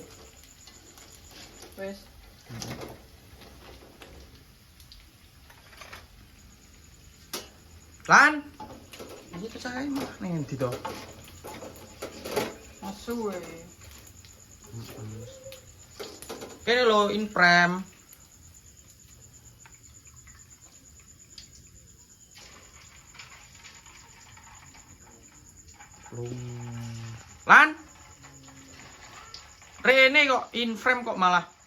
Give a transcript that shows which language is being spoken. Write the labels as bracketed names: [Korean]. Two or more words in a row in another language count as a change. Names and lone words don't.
[Javanese] Wes. Lan. Iki kecahe mah ning endi to? Asu we. Kene lho [English] in frame. [Javanese] Lan. Rene kok [English] in frame [Javanese] kok malah.